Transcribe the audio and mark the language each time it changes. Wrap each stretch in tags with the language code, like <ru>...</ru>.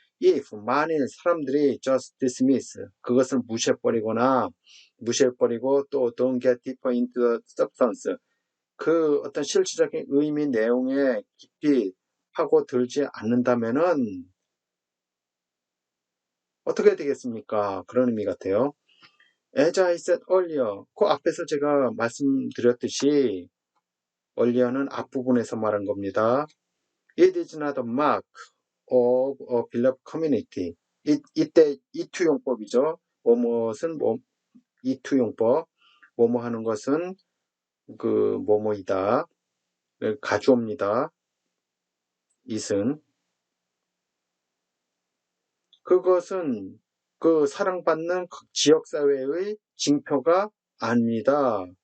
<en>if</en> <ko>만일 사람들이</ko> <en>just dismiss</en> <ko>그것을 무시해버리고 또</ko> <en>don't get deeper into the substance</en> <ko>그 어떤 실질적인 의미 내용에 깊이 파고들지 않는다면은 어떻게 되겠습니까? 그런 의미 같아요.</ko> <en>As I said earlier,</en> <ko>그 앞에서 제가 말씀드렸듯이 earlier는 앞부분에서 말한 겁니다.</ko> <en>It is not a mark of a beloved community.</en> <ko>이때 이투용법이죠. 뭐뭐은 이투용법. 뭐뭐 하는 것은 그 뭐뭐이다. 가주어입니다.</ko> <en>it</en> <ko>은 그것은 그 사랑받는 지역사회의 징표가 아닙니다.</ko>